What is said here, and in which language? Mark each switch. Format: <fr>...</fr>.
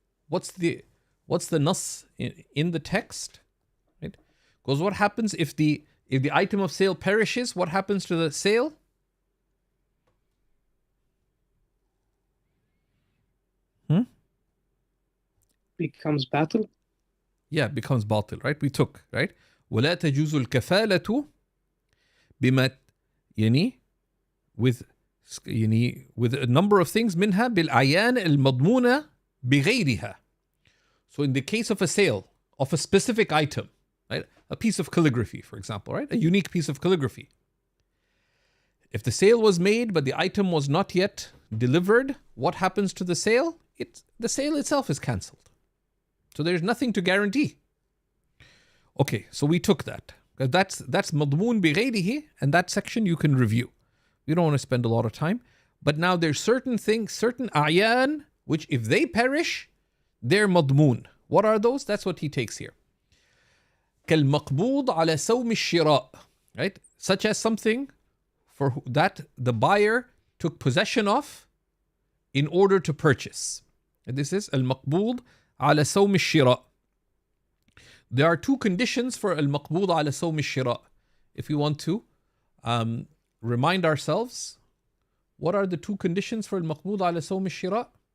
<en>What's the nas in the text? Right? Because what happens if the item of sale perishes? What happens to the sale? Becomes battle. Yeah, it becomes batil, right? We took, right?</en> <ar>ولا تجوز الكفالة بما</ar> <en>with a number of things</en> <ar>منها بالأعيان المضمونة بغيرها.</ar> <en>So in the case of a sale of a specific item, right? A piece of calligraphy, for example, right? A unique piece of calligraphy. If the sale was made but the item was not yet delivered, what happens to the sale? The sale itself is cancelled. So there's nothing to guarantee. Okay, so we took that. That's madmoon bighayrihi, and that section you can review. We don't want to spend a lot of time. But now there's certain things, certain a'yan, which if they perish, they're madmoon. What are those? That's what he takes here.</en> <ar>كالمقبوض على سوم الشراء, right?</ar> <en>Such as something for that the buyer took possession of in order to purchase. And this is al-maqbud</en> <ar>على سوم الشراء.</ar> <en>There are two conditions for al-maqbud على سوم الشراء. If we want to remind ourselves, what are the two conditions for al-maqbud</en> <ar>على سوم الشراء?</ar>